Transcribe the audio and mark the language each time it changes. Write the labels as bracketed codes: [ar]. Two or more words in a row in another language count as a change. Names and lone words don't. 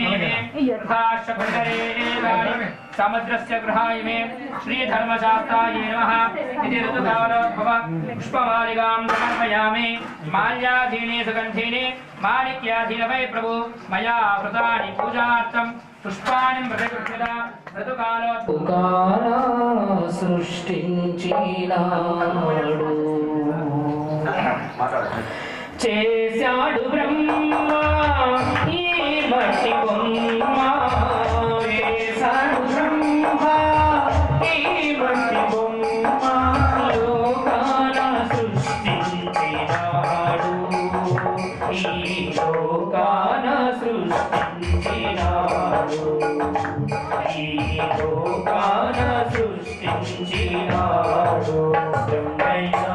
[sa] समुद्रस्य गृहायमे श्रीधर्मशास्त्राय नमः इति ऋतुकालोद्भव पुष्पमालिकां समर्पयामि माल्याधीने सुगन्धीने माणिक्याधीन वै प्रभु मया व्रतानि पूजार्थं पुष्पाणि प्रतिगृह्यता ऋतुकालोद्भव [te] సృష్టించినాడు చేశాడు బ్రహ్మ ఈ మట్టి బొమ్మ చేశాడు బ్రహ్మ ఈ మట్టి బొమ్మ లోకాన సృష్టించినాడు ఈ లోకాన సృష్టించినాడు ఈ లోకాన సృష్టించినాడు బ్రహ్మయ్య